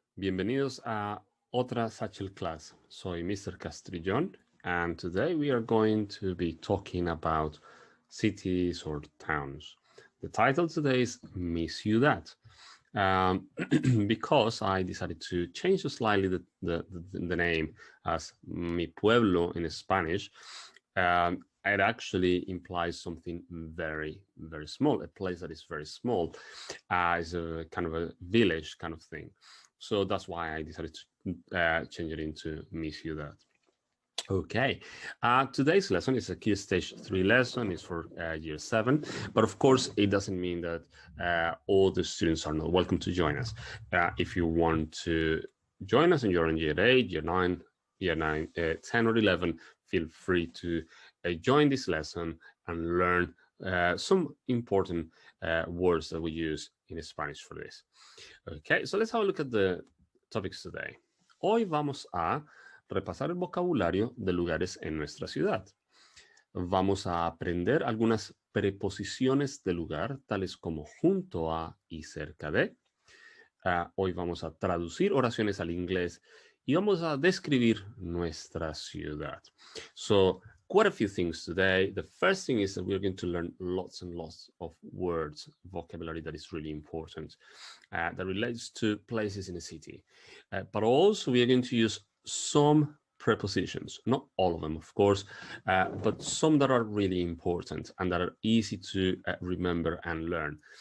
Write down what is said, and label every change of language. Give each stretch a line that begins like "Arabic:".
Spanish: Bienvenidos a otra Satchel class. Soy Mr.
English: Castrillón, and today we are going to be talking about cities or towns. The title today is Mi Ciudad, because I decided to change slightly the name as Mi Pueblo in Spanish. It actually implies something very, very small, a place that is very small, is a kind of a village kind of thing. So that's why I decided to change it into Mi Ciudad. Okay, today's lesson is a Key Stage 3 lesson. It's for year 7, but of course it doesn't mean that all the students are not welcome to join us. If you want to join us and you're in year 8, year 9, 10 or 11, feel free to join this lesson and learn some important words that we use in Spanish for this. Okay, so let's have a look at the topics today.
Spanish: Hoy vamos a repasar el vocabulario de lugares en nuestra ciudad. Vamos a aprender algunas preposiciones de lugar, tales como junto a y cerca de. Hoy vamos a traducir oraciones al inglés y vamos a describir nuestra ciudad.
English: So, quite a few things today. The first thing is that we're going to learn lots and lots of words, vocabulary that is really important, that relates to places in a city. But also we are going to use some prepositions, not all of them, of course, but some that are really important and that are easy to remember and learn.